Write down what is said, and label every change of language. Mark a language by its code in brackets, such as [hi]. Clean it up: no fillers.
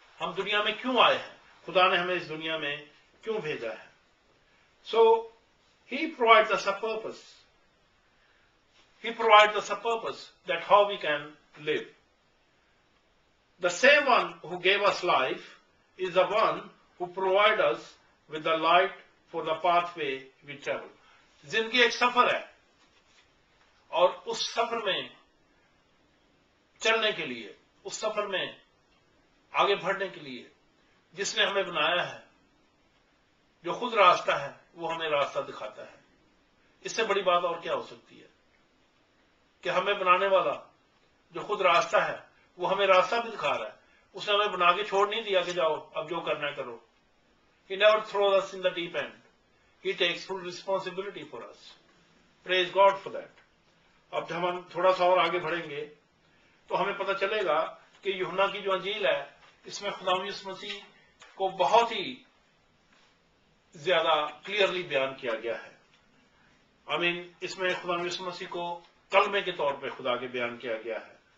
[ur] ہم دنیا میں کیوں آئے ہیں، خدا نے ہمیں اس دنیا میں کیوں بھیجا ہے. [en] So he provides us a purpose. He provides us a purpose that how we can live. The same one who gave us life is the one who provides us with the light for the pathway we travel. [ur] زندگی ایک سفر ہے اور اس سفر میں چلنے کے لیے، اس سفر میں آگے بڑھنے کے لیے جس نے ہمیں بنایا ہے، جو خود راستہ ہے، وہ ہمیں راستہ دکھاتا ہے. اس سے بڑی بات اور کیا ہو سکتی ہے کہ ہمیں بنانے والا جو خود راستہ ہے وہ ہمیں راستہ بھی دکھا رہا ہے. اس نے ہمیں بنا کے چھوڑ نہیں دیا کہ جاؤ اب جو کرنا ہے کرو. [en] He never throws us in the deep end. He takes full responsibility for us. Praise God for that. [ur] اب جب ہم تھوڑا سا اور آگے بڑھیں گے تو ہمیں پتہ چلے گا کہ یوحنا کی جو انجیل ہے اس میں خدا یسوع مسیح کو بہت ہی زیادہ کلیئرلی بیان کیا گیا ہے. اس میں خدا یسوع مسیح کو کلمے کے طور پہ خدا کے بیان کیا گیا ہے.